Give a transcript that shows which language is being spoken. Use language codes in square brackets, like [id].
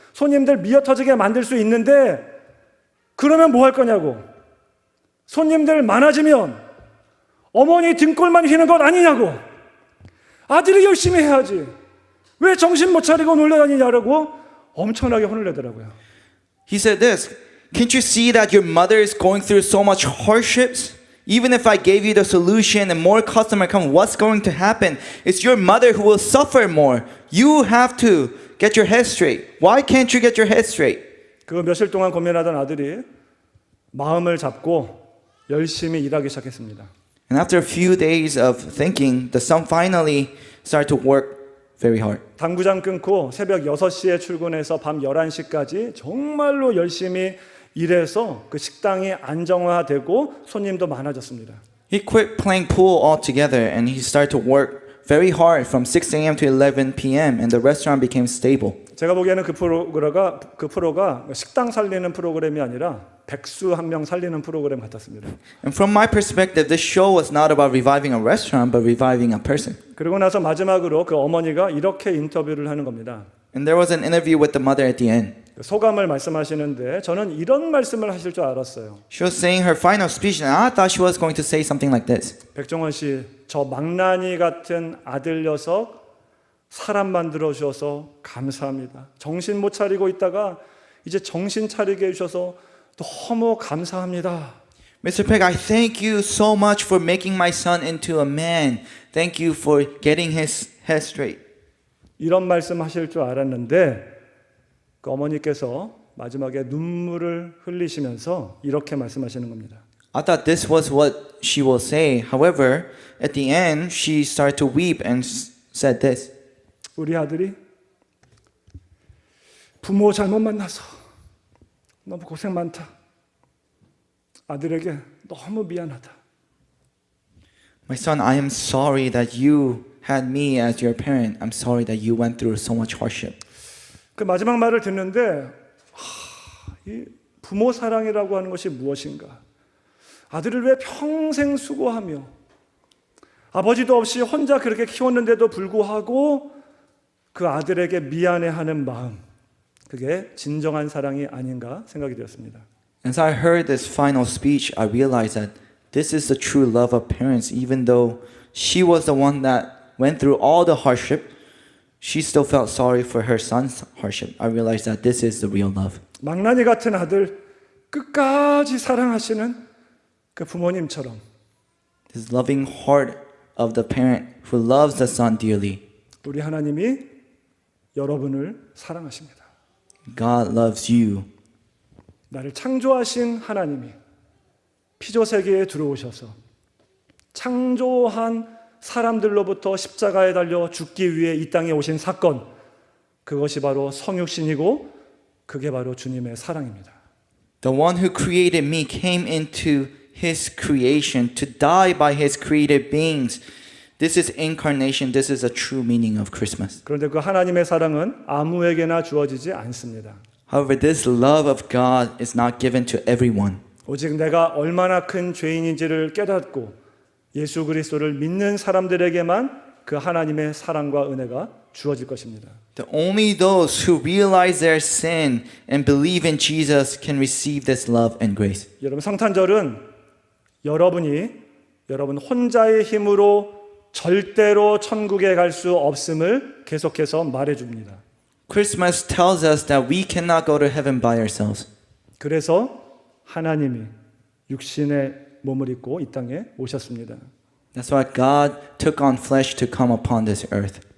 [ko] 손님들 미어 터지게 만들 수 있는데 그러면 뭐 할 거냐고. 손님들 많아지면 어머니 등골만 휘는 것 아니냐고. 아들이 열심히 해야지. 왜 정신 못 차리고 놀러 다니냐고 엄청나게 혼을 내더라고요. [en] He said this, can't you see that your mother is going through so much hardships? Even if I gave you the solution and more customer come, what's going to happen? It's your mother who will suffer more. You have to get your head straight. Why can't you get your head straight? [ko] 그 며칠 동안 고민하던 아들이 마음을 잡고 열심히 일하기 시작했습니다. [en] And after a few days of thinking, the son finally started to work very hard. [ko] 당구장 끊고 새벽 6시에 출근해서 밤 11시까지 정말로 열심히 일해서 그 식당이 안정화되고 손님도 많아졌습니다. [en] He quit playing pool altogether and he started to work very hard from 6 a.m. to 11 p.m. and the restaurant became stable. [ko] 제가 보기에는 그 프로가 식당 살리는 프로그램이 아니라 백수 한 명 살리는 프로그램 같았습니다. [en] And from my perspective, this show was not about reviving a restaurant, but reviving a person. [ko] 그리고 나서 마지막으로 그 어머니가 이렇게 인터뷰를 하는 겁니다. [en] And there was an interview with the mother at the end. [ko] 소감을 말씀하시는데 저는 이런 말씀을 하실 줄 알았어요. [en] She was saying her final speech, and I thought she was going to say something like this. [ko] 백종원 씨, 저 망나니 같은 아들 녀석 사람 만들어 주셔서 감사합니다. 정신 못 차리고 있다가 이제 정신 차리게 해주셔서 너무 감사합니다. [en] Mr. Peck, I thank you so much for making my son into a man. Thank you for getting his head straight. [ko] 이런 말씀 하실 줄 알았는데 그 어머니께서 마지막에 눈물을 흘리시면서 이렇게 말씀하시는 겁니다. [en] I thought this was what she will say. However, at the end, she started to weep and said this. [ko] 우리 아들이 부모 잘못 만나서 너무 고생 많다. 아들에게 너무 미안하다. [en] My son, I am sorry that you had me as your parent. I'm sorry that you went through so much hardship. [ko] 그 마지막 말을 듣는데 이 부모 사랑이라고 하는 것이 무엇인가? 아들을 왜 평생 수고하며 아버지도 없이 혼자 그렇게 키웠는데도 불구하고 그 아들에게 미안해하는 마음, 그게 진정한 사랑이 아닌가 생각이 되었습니다. [en] As I heard this final speech, I realized that this is the true love of parents. Even though she was the one that went through all the hardship, she still felt sorry for her son's hardship. I realized that this is the real love. [ko] 망나니 같은 아들 끝까지 사랑하시는 그 부모님처럼 [en] This loving heart of the parent who loves the son dearly. [ko] 우리 하나님이 여러분을 사랑하십니다. [en] God loves you. [ko] 나를 창조하신 하나님이 피조 세계에 들어오셔서 창조한 사람들로부터 십자가에 달려 죽기 위해 이 땅에 오신 사건, 그것이 바로 성육신이고 그게 바로 주님의 사랑입니다. [en] The one who created me came into his creation to die by his created beings. This is incarnation. This is a true meaning of Christmas. [ko] 그런데 그 하나님의 사랑은 아무에게나 주어지지 않습니다. [en] However, this love of God is not given to everyone. [ko] 오직 내가 얼마나 큰 죄인인지를 깨닫고 예수 그리스도를 믿는 사람들에게만 그 하나님의 사랑과 은혜가 주어질 것입니다. [en] Only those who realize their sin and believe in Jesus can receive this love and grace. [ko] 여러분, 성탄절은 여러분 혼자의 힘으로 절대로 천국에 갈 수 없음을 계속해서 말해줍니다. [en] Christmas tells us that we cannot go to heaven by ourselves. [ko] 그래서 하나님이 육신의 몸을 입고 이 땅에 오셨습니다. [en] That's why God took on flesh to come upon this earth.